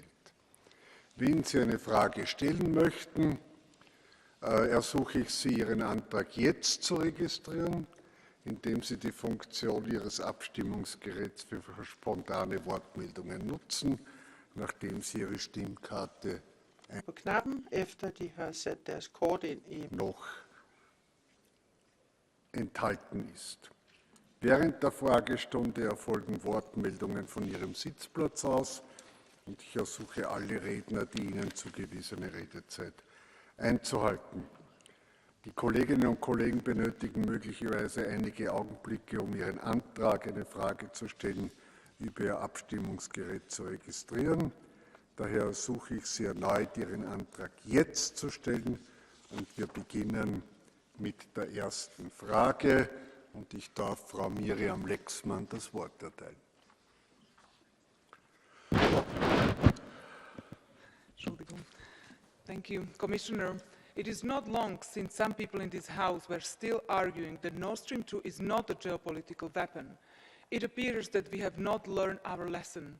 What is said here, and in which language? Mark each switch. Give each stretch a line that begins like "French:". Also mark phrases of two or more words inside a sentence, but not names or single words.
German: Wenn Sie eine Frage stellen möchten, ersuche ich Sie, Ihren Antrag jetzt zu registrieren, indem Sie die Funktion Ihres Abstimmungsgeräts für spontane Wortmeldungen nutzen, nachdem Sie Ihre Stimmkarte
Danish: på knappen, efter de har sat deres kort ind i
German: noch enthalten ist. Während der Fragestunde erfolgen Wortmeldungen von Ihrem Sitzplatz aus und ich ersuche alle Redner, die Ihnen zugewiesene Redezeit einzuhalten. Die Kolleginnen und Kollegen benötigen möglicherweise einige Augenblicke, um Ihren Antrag, eine Frage zu stellen, über Ihr Abstimmungsgerät zu registrieren. Daher ersuche ich Sie erneut, Ihren Antrag jetzt zu stellen und wir beginnen mit der ersten Frage und ich darf Frau Miriam Lexmann das Wort erteilen.
English: Thank you, Commissioner. It is not long since some people in this House were still arguing that Nord Stream 2 is not a geopolitical weapon. It appears that we have not learned our lesson.